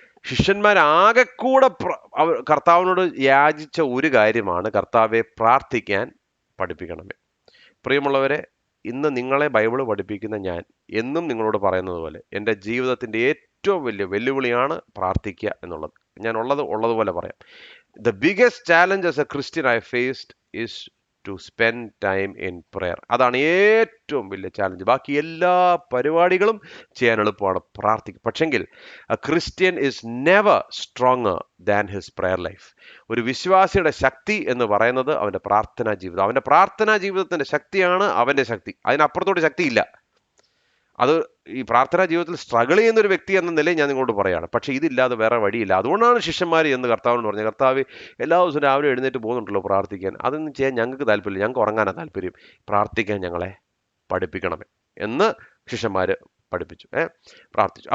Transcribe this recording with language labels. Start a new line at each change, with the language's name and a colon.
Malayalam: ശിഷ്യന്മാരാകെ കൂടെ കർത്താവിനോട് യാചിച്ച ഒരു കാര്യമാണ്, കർത്താവെ പ്രാർത്ഥിക്കാൻ പഠിപ്പിക്കണമേ. പ്രിയമുള്ളവരെ, ഇന്ന് നിങ്ങളെ ബൈബിള് പഠിപ്പിക്കുന്ന ഞാൻ എന്നും നിങ്ങളോട് പറയുന്നത് പോലെ എൻ്റെ ജീവിതത്തിൻ്റെ ഏറ്റവും വലിയ വെല്ലുവിളിയാണ് പ്രാർത്ഥിക്കുക എന്നുള്ളത്. ഞാൻ ഉള്ളതുപോലെ പറയാം.
English: The biggest challenge as a Christian I faced is to spend time in prayer.
Malayalam: അതാണ് ഏറ്റവും വലിയ ചാലഞ്ച്. ബാക്കി എല്ലാ പരിപാടികളും ചെയ്യാൻ എളുപ്പമാണ്, പ്രാർത്ഥിക്കും. പക്ഷെങ്കിൽ
English: a Christian is never stronger than his prayer life.
Malayalam: ഒരു വിശ്വാസിയുടെ ശക്തി എന്ന് പറയുന്നത് അവൻ്റെ പ്രാർത്ഥനാ ജീവിതം. അവൻ്റെ പ്രാർത്ഥനാ ജീവിതത്തിൻ്റെ ശക്തിയാണ് അവൻ്റെ ശക്തി. അതിനപ്പുറത്തോട്ട് ശക്തിയില്ല. അത് ഈ പ്രാർത്ഥനാ ജീവിതത്തിൽ സ്ട്രഗിൾ ചെയ്യുന്ന ഒരു വ്യക്തി എന്ന നിലയിൽ ഞാൻ നിങ്ങളോട് പറയാണ്. പക്ഷേ ഇതില്ലാതെ വേറെ വഴിയില്ല. അതുകൊണ്ടാണ് ശിഷ്യന്മാർ എന്ന് കർത്താവിനോട് പറഞ്ഞത്, കർത്താവ് എല്ലാ ദിവസവും രാവിലെ എഴുന്നേറ്റ് പോകുന്നുണ്ടല്ലോ പ്രാർത്ഥിക്കാൻ, അതൊന്നും ചെയ്യാൻ ഞങ്ങൾക്ക് താല്പര്യമില്ല, ഞങ്ങൾക്ക് ഉറങ്ങാനാണ് താല്പര്യം, പ്രാർത്ഥിക്കാൻ ഞങ്ങളെ പഠിപ്പിക്കണമേ എന്ന് ശിഷ്യന്മാർ പ്രാർത്ഥിച്ചു.